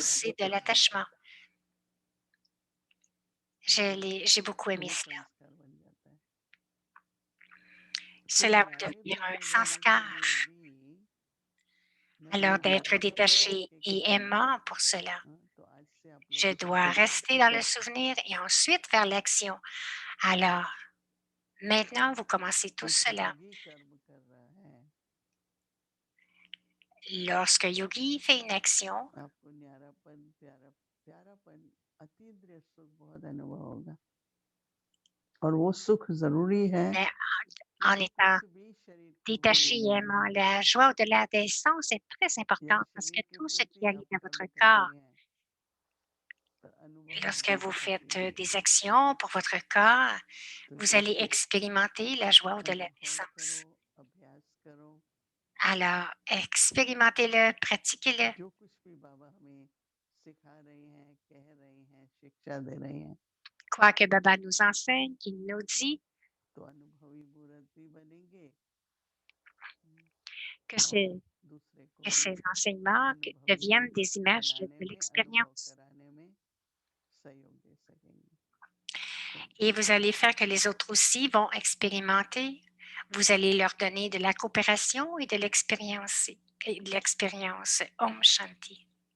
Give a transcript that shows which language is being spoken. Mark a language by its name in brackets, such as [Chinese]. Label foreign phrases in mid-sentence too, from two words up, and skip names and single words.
[Hindi] दिखाई [French] c'est de [Hindi] देता है [French] l'attachement. J'ai beaucoup [Hindi] तो [French] aimé [Hindi] वो [French] cela. [Hindi] संस्कार बन जाता है तो [French] Cela va [Hindi] न्यारे [French] devenir un [Hindi] बनने वाले के [French] sanskar. [Hindi] लिए भी मैं [French] Alors, [Hindi] एक [French] d'être [Hindi] लक्ष्य तय [French] détaché [Hindi] करके [French] et [Hindi] करूंगा [French] aimant pour cela. [Hindi] हाँ, तो आज से आप [French] Je [Hindi] लोग [French] dois rester dans le souvenir et ensuite faire l'action. Alors, maintenant, vous commencez tout [Hindi] एक [French] cela. [Hindi] योगी कर्म कर रहा है [French] Lorsque Yogi fait une action, [Hindi] आपको न्यारापन प्यारापन अतीन्द्रिय सुख बहुत अनुभव होगा और वो सुख जरूरी है [French] mais en [Hindi] क्योंकि [French] étant [Hindi] कुछ भी शरीर को [French] détaché et [Hindi] नहीं [French] aimant, [Hindi] है [French] la joie au-delà des sens est très [Hindi] या [French] importante parce que [Hindi] शरीर के [French] tout ce qui [Hindi] प्रति [French] arrive [Hindi] आप [French] à votre [Hindi] कर्म [French] corps, [Hindi] करते हैं तो अनुभव [French] lorsque [Hindi] होगा [French] vous faites [Hindi] अतीन्द्रिय [French] des [Hindi] सुख [French] actions pour votre corps, [Hindi] तो [French] vous allez [Hindi] जैसे [French] expérimenter la joie au-delà des [Hindi] अनुभव करो [French] sens. [Hindi] अभ्यास करो [French] Alors, expérimentez-le, pratiquez-le. [Hindi] जो कुछ भी बाबा हमें सिखा रहे हैं कह रहे हैं शिक्षा दे रहे हैं [French] Quoi que Baba nous enseigne, qu'il nous dit, [Hindi] तो अनुभवी मूर्ति बनेंगे [French] que, [Hindi] और [French] c'est- [Hindi] दूसरे को [French] que [Hindi] भी [French] ces enseignements [Hindi] अनुभवी [French] deviennent des images de [Hindi] बनाने में अनुभव [French] l'expérience. [Hindi] कराने में सहयोग दे सकेंगे [French] Et vous allez faire que les autres aussi vont expérimenter. Vous allez leur donner de la coopération et de l'expérience. [Hindi] ओम शांति.